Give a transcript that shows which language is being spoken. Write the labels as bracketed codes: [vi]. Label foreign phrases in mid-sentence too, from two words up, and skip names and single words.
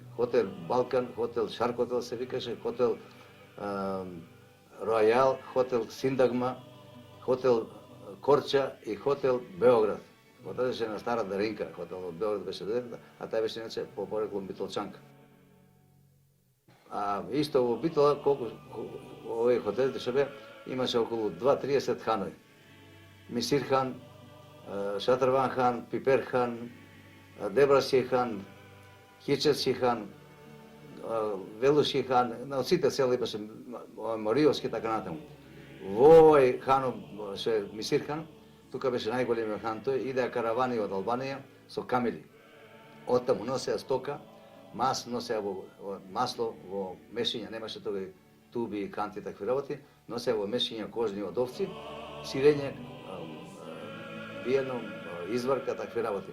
[mk] Хотел Балкан, хотел Шарк-хотел се викаше, хотел Ројал, хотел Синдагма, хотел Корча и хотел Београд. Тоа беше на Стара Даринка, хотел од Београд беше додетата, а тај беше иначе по пореклом Битолчанка. А исто во Битола, колку овие хотелите што беа, имаше околу 2-30 ханови. Мисир хан, Шатрван хан, Пипер хан, Дебраши хан, Хичевски хан, Велуши хан, на сите села имаше Мориовски така натаму. Во овој ханов, што е Мисир хан, тука беше најголемиот хан тој, идеа каравани од Албанија со камили. Оттаму носеа стока, носеа масло во мешиња, немаше тога туби и канти такви работи, носеа во мешиња кожни од овци, сирење, биено, изварка, такви работи.